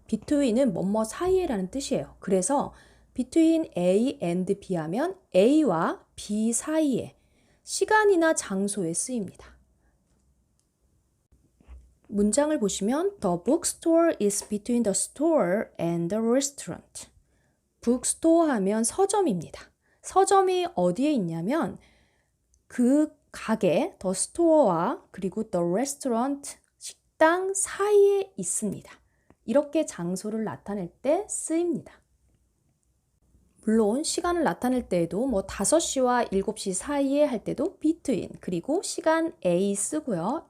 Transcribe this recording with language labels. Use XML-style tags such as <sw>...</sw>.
<ko>between은 뭐뭐 사이에라는 뜻이에요. 그래서</ko> <en>between A and B</en> <ko>하면 A와 B 사이에, 시간이나 장소에 쓰입니다. 문장을 보시면</ko> <en>The bookstore is between the store and the restaurant.</en> <ko>bookstore 하면 서점입니다. 서점이 어디에 있냐면 그 가게,</ko> <en>the store</en> <ko>와 그리고</ko> <en>the restaurant,</en> <ko>식당 사이에 있습니다. 이렇게 장소를 나타낼 때 쓰입니다. 물론 시간을 나타낼 때에도 5시와 7시 사이에 할 때도 between, 그리고 시간 A 쓰고요.</ko>